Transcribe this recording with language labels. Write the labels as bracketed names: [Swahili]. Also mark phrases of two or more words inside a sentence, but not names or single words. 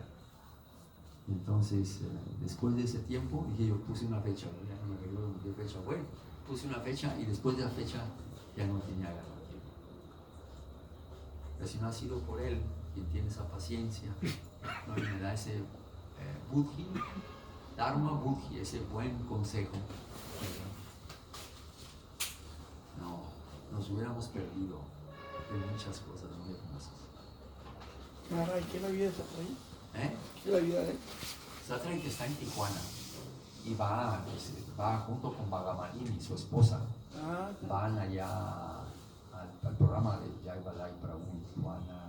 [Spanish] Entonces, después de ese tiempo, dije, yo puse una fecha, ya no me acuerdo de qué fecha fue, puse una fecha y después de la fecha ya no tenía ganas. Pero si no ha sido por él, quien tiene esa paciencia, ¿no? Y me da ese buddhi, [Sanskrit] dharma buddhi, [Spanish] ese buen consejo, ¿verdad? No, nos hubiéramos perdido de muchas cosas muy hermosas. Maharaj, ¿qué es la vida de Satrajit? ¿Qué es la vida de él? Satrajit está en Tijuana y va junto con Bhagamalini, su esposa, van allá al programa de Jai Balai Prabhu en Tijuana.